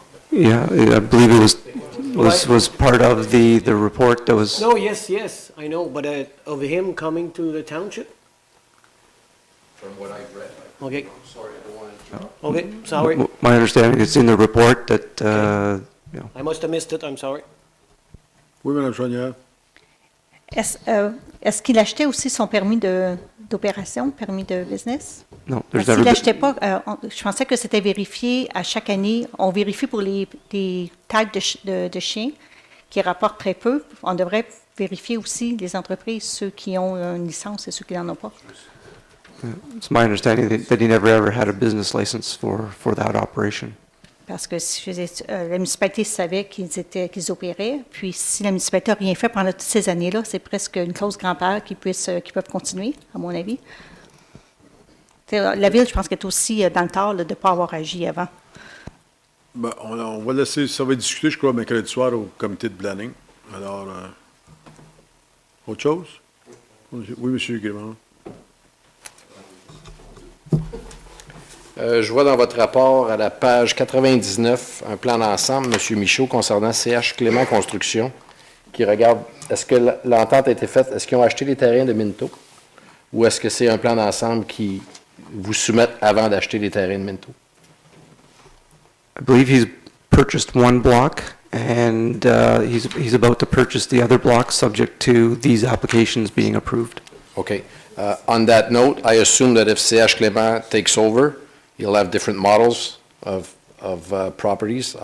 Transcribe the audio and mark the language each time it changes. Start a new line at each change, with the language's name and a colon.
English: Yeah, I believe it was part of the report that was... No, yes, I know, but of him coming to the township? From what I've read. Okay. Sorry, I don't want to interrupt. Okay, sorry. My understanding is in the report that, you know... I must have missed it, I'm sorry.
French: Oui, Mme Chaudière. Est-ce qu'il achetait aussi son permis d'opération, permis de business? Non. S'il n'achetait pas, je pensais que c'était vérifié à chaque année. On vérifie pour les tags de chiens qui rapportent très peu. On devrait vérifier aussi les entreprises, ceux qui ont une licence et ceux qui n'en ont pas.
English: It's my understanding that he never ever had a business license for that operation.
French: Parce que la municipalité savait qu'ils opéraient, puis si la municipalité n'a rien fait pendant toutes ces années-là, c'est presque une clause grand-père qui peuvent continuer, à mon avis. La ville, je pense qu'elle est aussi dans le tort de ne pas avoir agi avant. Ben, on va laisser, ça va être discuté, je crois, mercredi soir au comité de planning. Alors, autre chose? Oui, M. Grémont. Je vois dans votre rapport, à la page 99, un plan d'ensemble, M. Michaud, concernant CH Clément Construction, qui regarde, est-ce que l'entente a été faite, est-ce qu'ils ont acheté les terrains de Minto, ou est-ce que c'est un plan d'ensemble qui vous soumettent avant d'acheter les terrains de Minto?
English: I believe he's purchased one block, and he's about to purchase the other block, subject to these applications being approved. Okay. On that note, I assume that if CH Clément takes over, you'll have different models of properties.